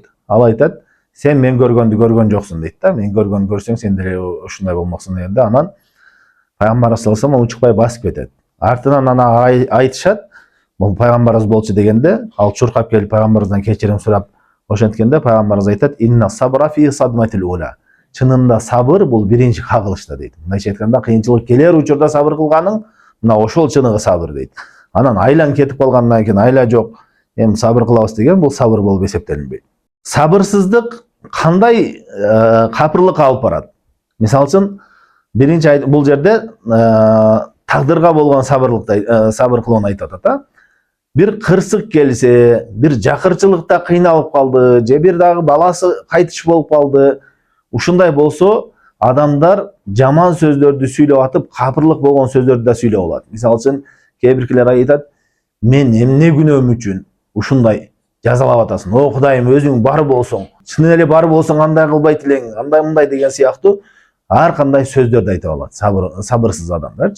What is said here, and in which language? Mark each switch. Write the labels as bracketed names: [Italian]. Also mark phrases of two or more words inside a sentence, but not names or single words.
[Kyrgyz] Ал айтат, сен мен көргөндү көргөн жоксуң дейт да. Мен көргөндү көрсөң сен деле ушундай болмоксуң дегенде, анан пайгамбар [Arabic] صلى الله عليه وسلم [Kyrgyz] учукпай басып кетет. Артынан ана айтышат, бул пайгамбарыбыз болчу дегенде, ал чуркап келип пайгамбарыбыздан кечирим сурап ошенткенде пайгамбарыбыз айтат, [Arabic] إن الصبر في الصدمة الأولى. [Kyrgyz] Чынында сабыр бул биринчи кагылышта дейт. Мындайча айтканда, кыйынчылык келер учурда сабыр кылганың, мына ошол чыныгы сабыр дейт. Анан айлан кетип калгандан кийин айла жок, эми сабыр кылабыз деген бул сабыр болуп эсептелинбейт. Сабырсыздык кандай капырлыкка алып барат? Мисалы үчүн, биринчи бул жерде тагдырга болгон сабыр кылууну айтып атат. Бир кырсык келсе, бир жакырчылыкта кыйналып калды, же бир дагы баласы кайтыш болуп калды. Ушундай болсо, адамдар жаман сөздөрдү сүйлөп атып, капырлык болгон сөздөрдү да сүйлөп алат. Мисалы үчүн, кээ биркилер айтат, мен эмне күнөөм үчүн ушундай жазалап атасың? О Кудайым, өзүң бар болсоң, чын эле бар болсоң андай кылбайт элең, андай мындай деген сыяктуу ар кандай сөздөрдү айтып алат сабырсыз адамдарчы.